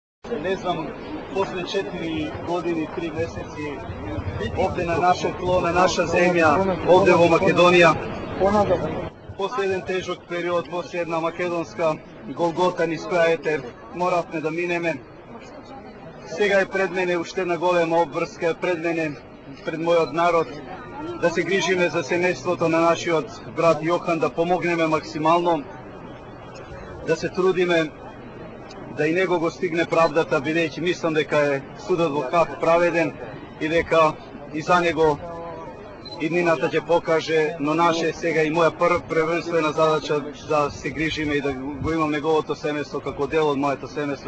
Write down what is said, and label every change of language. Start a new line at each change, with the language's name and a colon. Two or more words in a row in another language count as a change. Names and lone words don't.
Serbian: ne znam, posle 4 godine i 3 meseci ovde na naše tlo, na naša zemlja, ovde u Makedonija. Posle jedan težak period, posle jedna makedonska Голгота
Macedonian: низ крајете, моравме да минеме. Сега е пред мене уште една голема обврска, пред мене, пред мојот народ, да се грижиме за семејството на нашиот брат Јохан, да помогнеме максимално, да се трудиме да и него го стигне правдата, бидејќи мислам дека е судот во Хаг праведен и дека и за него иднината ќе покаже, но наше сега и моја првенствена задача да се грижиме и да го имам неговото семејство како дел од моето семејство.